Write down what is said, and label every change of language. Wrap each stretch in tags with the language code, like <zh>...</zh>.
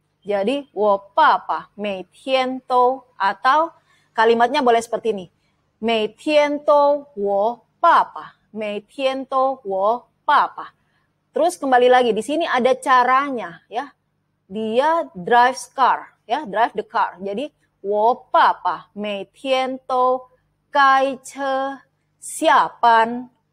<id>Jadi,</id> <zh>我爸爸每天都,</zh> <id>atau kalimatnya boleh seperti ini.</id> <zh>每天都我爸爸, 每天都我爸爸.</zh> <id>Terus kembali lagi, di sini ada caranya, ya.</id> <en>Dia drives car, ya, drive the car.</en> <zh>Jadi, 我爸爸每天都开车下班.</zh>